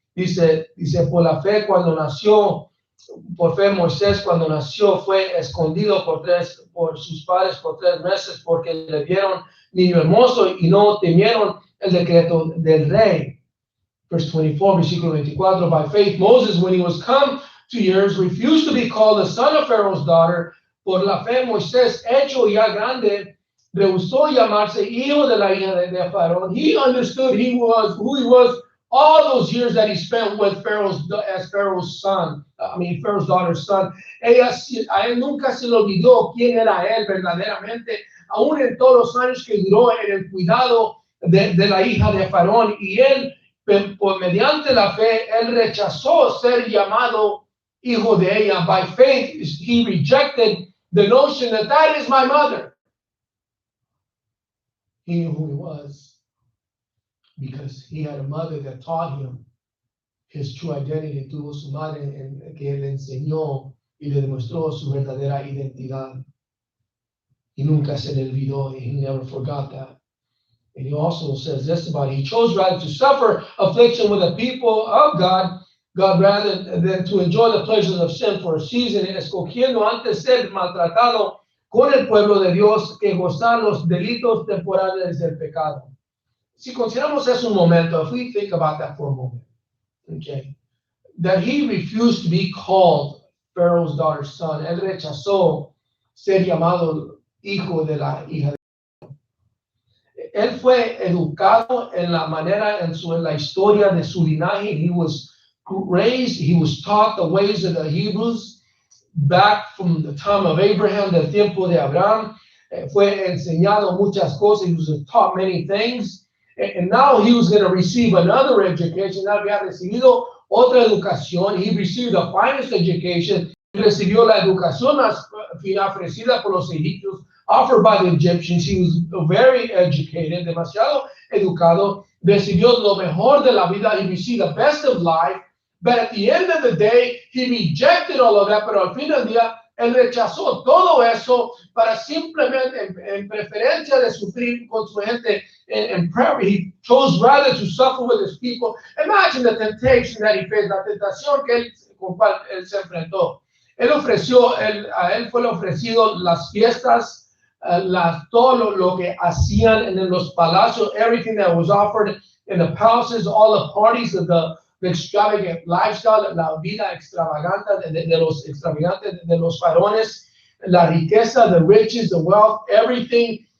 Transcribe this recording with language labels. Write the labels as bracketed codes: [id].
[es] Dice, por la fe cuando nació, por fe Moisés cuando nació fue escondido por sus padres por 3 meses porque le vieron niño hermoso y no temieron el decreto del rey. [en] Verse 24, versículo 24, by faith Moses, when he was come to years, refused to be called the son of Pharaoh's daughter. [es] Por la fe Moisés, hecho ya grande, rehusó llamarse hijo de la hija de Faraón. [en] He understood who he was all those years that he spent with Pharaoh's son, Pharaoh's daughter's son. [es] A él nunca se le olvidó quién era él verdaderamente, aún en todos los años que duró en el cuidado de la hija de Faraón. Y él, por mediante la fe, él rechazó ser llamado hijo de ella. [en] By faith, he rejected the notion that is my mother. He knew who he was because he had a mother that taught him his true identity. [es] Tuvo su madre que le enseñó y le demostró su verdadera identidad. Y nunca se le olvidó. [en] He never forgot that. And he also says this about it. He chose rather to suffer affliction with the people of God rather than to enjoy the pleasures of sin for a season, [es] escogiendo antes ser maltratado con el pueblo de Dios que gozar los delitos temporales del pecado. Si consideramos eso un momento, [en] if we think about that for a moment, okay, that he refused to be called Pharaoh's daughter's son, [es] él rechazó ser llamado hijo de la hija de él fue educado en la manera, en la historia de su linaje. [en] He was raised, he was taught the ways of the Hebrews back from the time of Abraham, [es] del tiempo de Abraham. Fue enseñado muchas cosas. [en] He was taught many things. And now he was going to receive another education. [es] Había recibido otra educación. [en] He received the finest education. [es] Recibió la educación más ofrecida por los egipcios, [en] offered by the Egyptians. He was very educated, [es] demasiado educado. Recibió lo mejor de la vida. [en] He received the best of life. But at the end of the day, he rejected all of that. [es] Pero al fin del día, él rechazó todo eso para simplemente, en preferencia de sufrir con su gente en [en] prayer. He chose rather to suffer with his people. Imagine the temptation that he faced, [es] la tentación que con cual él se enfrentó. A él fue ofrecido las fiestas, todo lo que hacían en los palacios, [en] everything that was offered in the palaces, all the parties of the extravagant lifestyle, [es] la vida extravagante de los faraones, la riqueza, [en] the riches, the wealth, everything.